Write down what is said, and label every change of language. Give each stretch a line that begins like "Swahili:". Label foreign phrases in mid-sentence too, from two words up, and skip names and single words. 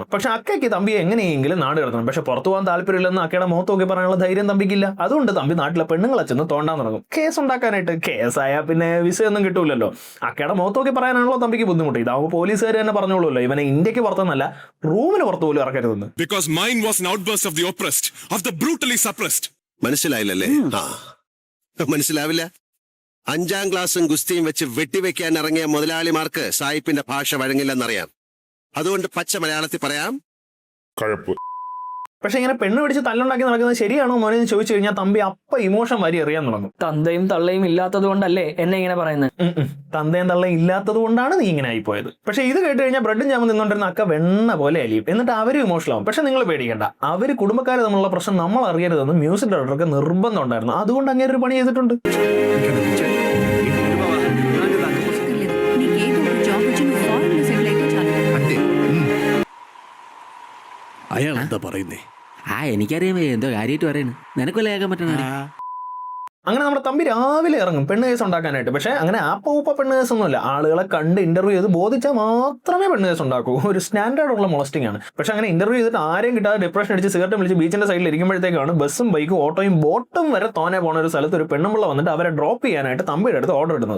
Malayalam: പക്ഷെ അക്കയ്ക്ക് തമ്പിയെ എങ്ങനെയെങ്കിലും നാട് കിടത്തണം. പക്ഷെ പുറത്തു പോകാൻ താല്പര്യമില്ലെന്ന് അക്കയുടെ മുഖത്ത് നോക്കി പറയാനുള്ള ധൈര്യം തമ്പിക്കില്ല. അതുകൊണ്ട് തമ്പി നാട്ടിലെ പെണ്ണുങ്ങളെ ചെന്ന് തോണ്ടാൻ തുടങ്ങും കേസ് ഉണ്ടാക്കാനായിട്ട്. കേസായാൽ പിന്നെ വിസയൊന്നും കിട്ടൂലല്ലോ. അക്കയുടെ മുഖത്ത് നോക്കി പറയാനാണല്ലോ തമ്പിക്ക് ബുദ്ധിമുട്ട്. ഇതാവുമ്പോൾ പോലീസുകാർ തന്നെ പറഞ്ഞോളൂല്ലോ ഇവനെ ഇന്ത്യക്ക് പുറത്തുനിന്നല്ല റൂമിന് പുറത്ത് പോലും ഇറക്കരുതെന്ന്.
English: Because mine was an outburst of the oppressed, of the brutally suppressed.
Malayalam: മനസ്സിലായില്ലല്ലേ? മനസ്സിലാവില്ല. 5ാം ക്ലാസ്സും ഗുസ്തിയും വെച്ച് വെട്ടിവെക്കാൻ ഇറങ്ങിയ മുതലാളിമാർക്ക് സായിപ്പിന്റെ ഭാഷ വഴങ്ങില്ലെന്നറിയാം. അതുകൊണ്ട് പച്ച മലയാളത്തിൽ പറയാം, കഴപ്പ്. പക്ഷെ ഇങ്ങനെ പെണ്ണ് പിടിച്ച് തല്ലുണ്ടാക്കി നടക്കുന്നത് ശരിയാണോ മോനെ എന്ന് ചോദിച്ചു കഴിഞ്ഞാൽ തമ്പി അപ്പ ഇമോഷൻ വരി എറിയാൻ തുടങ്ങും. തന്തയും തള്ളയും ഇല്ലാത്തത് കൊണ്ടല്ലേ എന്നെ ഇങ്ങനെ പറയുന്നത്? തന്തയും തള്ളയും ഇല്ലാത്തത് കൊണ്ടാണ് നീ ഇങ്ങനെ ആയിപ്പോയത്. പക്ഷെ ഇത് കേട്ട് കഴിഞ്ഞാൽ ബ്രെഡും ജാമും നിന്നുകൊണ്ടിരുന്ന അക്ക വെണ്ണ പോലെ അലിയും. എന്നിട്ട് അവരും ഇമോഷണൽ ആവും. പക്ഷെ നിങ്ങൾ പേടിക്കേണ്ട, അവര് കുടുംബക്കാർ തമ്മിലുള്ള പ്രശ്നം നമ്മൾ അറിയരുതെന്ന് മ്യൂസിക് ഡയറക്ടർക്ക് നിർബന്ധം ഉണ്ടായിരുന്നു. അതുകൊണ്ട് അങ്ങനെ ഒരു പണി ചെയ്തിട്ടുണ്ട്.
Telugu: నీకేదో ఒక జాబ్ వచ్చి నువ్వు ఫారెన్ లో సెటిల్ అయితే చాలు. అంతే.
Malayalam: അയാൾ എന്താ പറയുന്നേ? എനിക്കറിയാം എന്തോ കാര്യമായിട്ട് പറയണ്. നിനക്കല്ലേ കേൾക്കാൻ പറ്റണ? അങ്ങനെ നമ്മുടെ തമ്പി രാവിലെ ഇറങ്ങും പെണ്ണ് കേസ് ഉണ്ടാക്കാനായിട്ട്. പക്ഷേ അങ്ങനെ ആപ്പ പെണ്ണ് കേസ് ഒന്നുമില്ല. ആളുകളെ കണ്ട് ഇന്റർവ്യൂ ചെയ്ത് ബോധിച്ചാൽ മാത്രമേ പെണ്ണ് കേസ് ഉണ്ടാക്കൂ. ഒരു സ്റ്റാൻഡേർഡ് ഉള്ള മോളസ്റ്റിംഗ് ആണ്. പക്ഷെ അങ്ങനെ ഇന്റർവ്യൂ ചെയ്തിട്ട് ആരെയും കിട്ടാതെ ഡിപ്രഷൻ അടിച്ച് സിഗരറ്റ് വിളിച്ച് ബീച്ചിന്റെ സൈഡിൽ ഇരിക്കുമ്പോഴത്തേക്കാണ് ബസ്സും ബൈക്കും ഓട്ടോയും ബോട്ടും വരെ തോനെ പോണ ഒരു സ്ഥലത്ത് ഒരു പെണ്ണുമ്പിള്ള വന്നിട്ട് അവരെ ഡ്രോപ്പ് ചെയ്യാനായിട്ട് തമ്പിയുടെ അടുത്ത് ഓർഡർ ഇടുന്നത്.